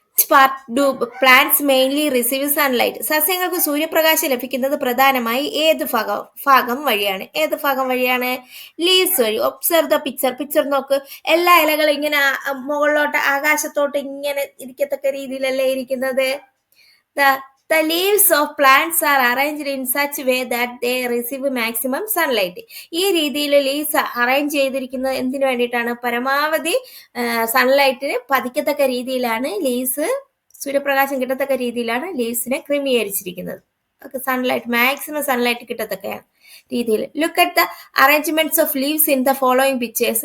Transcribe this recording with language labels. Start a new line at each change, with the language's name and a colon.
English: Part do plants mainly receive sunlight.
Malayalam: സസ്യങ്ങൾക്ക് സൂര്യപ്രകാശം ലഭിക്കുന്നത് പ്രധാനമായി ഏത് ഭാഗം വഴിയാണ്? ഏത് ഭാഗം വഴിയാണ്? ലീവ്സ് വഴി.
English: observe the picture
Malayalam: നോക്ക്. എല്ലാ ഇലകളും ഇങ്ങനെ മുകളിലോട്ട് ആകാശത്തോട്ട് ഇങ്ങനെ ഇരിക്കത്തക്ക രീതിയിലല്ലേ ഇരിക്കുന്നത്?
English: The leaves of plants are arranged in such way that they receive maximum sunlight.
Malayalam: ഈ രീതിയിൽ ലീവ്സ് അറേഞ്ച് ചെയ്തിരിക്കുന്നത് എന്തിനു വേണ്ടിയിട്ടാണ്? പരമാവധി സൺലൈറ്റിന് പതിക്കത്തക്ക രീതിയിലാണ് ലീവ്സ്, സൂര്യപ്രകാശം കിട്ടത്തക്ക രീതിയിലാണ് ലീവ്സിനെ ക്രമീകരിച്ചിരിക്കുന്നത്. ഓക്കെ, സൺലൈറ്റ് മാക്സിമം സൺലൈറ്റ് കിട്ടത്തക്ക രീതിയിൽ.
English: Look at the arrangements of leaves in the following pictures.